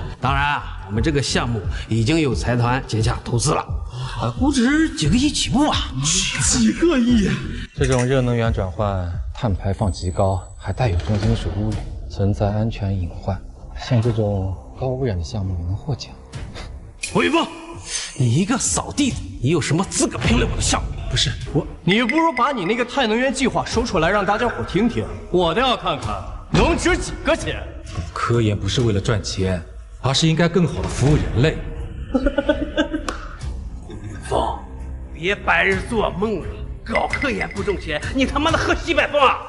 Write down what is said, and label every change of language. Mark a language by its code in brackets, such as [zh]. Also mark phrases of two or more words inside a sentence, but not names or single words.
[zh] 當然啊，我們這個項目已經有財團接下投資了，估值幾個億起步啊。幾個億？這種熱能源轉換，碳排放極高，還帶有重金屬污染，存在安全隱患。像這種高污染的項目能獲獎？胡一峰，你一個掃地的，你有什麼資格評論我的項目？不是我，你不如把你那个太能源计划说出来，让大家伙听听。我倒要看看能值几个钱。科研不是为了赚钱，而是应该更好的服务人类。风，别白日做梦了，搞科研不挣钱，你他妈的喝西北风啊！